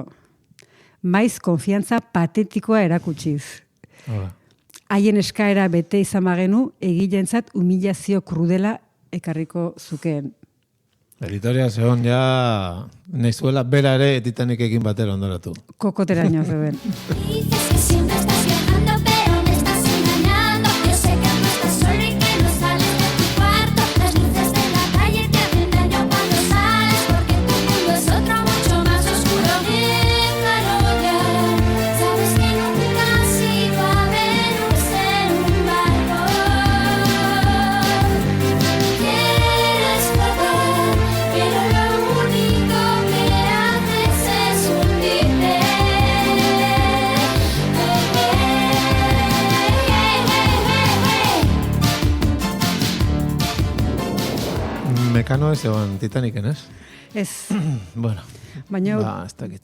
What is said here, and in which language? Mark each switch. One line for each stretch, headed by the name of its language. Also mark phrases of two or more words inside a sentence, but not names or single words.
Basque: Maiz konfiantza patetikoa erakutsiz. Haien eskaera bete izan bagenu, egileentzat humilazio krudela ekarriko zukeen. Editoria zegoen ja nahizuela bera ere Titanicekin batera ondoratu. Kokoteraino zeuden.
Spanish: Dices que siempre estás viajando, pero me estás engañando. Yo sé que no estás solo y que no sales de tu cuarto. Las luces de la calle te hacen daño cuando sales, porque tu mundo es otro mucho más oscuro. Déjalo ya, sabes que nunca has ido a Venus en un barco. Quieres flotar, pero lo único que haces es hundirte.
Basque: Mekano ez egon Titanicen, ez? Ez, Bueno, baina ez dakite.